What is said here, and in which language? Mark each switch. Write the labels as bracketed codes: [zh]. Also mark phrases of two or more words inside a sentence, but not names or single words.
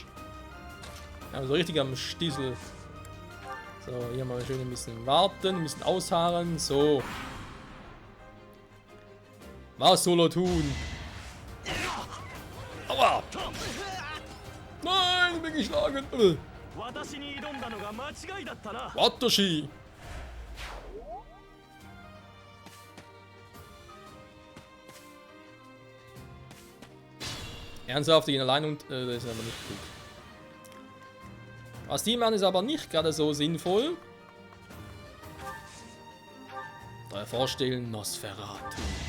[de] Ja, so richtig am Stiesel. So, hier mal schön ein bisschen warten, ein bisschen ausharren. So. Was soll er tun? Aua! Nein, ich bin geschlagen. [ja] 私に挑んだのが間違いだったな。 Watashi! [de] Ernsthaft, die gehen allein und das ist aber nicht gut. Was die machen, ist aber nicht gerade so sinnvoll. Da vorstellen Nosferatu.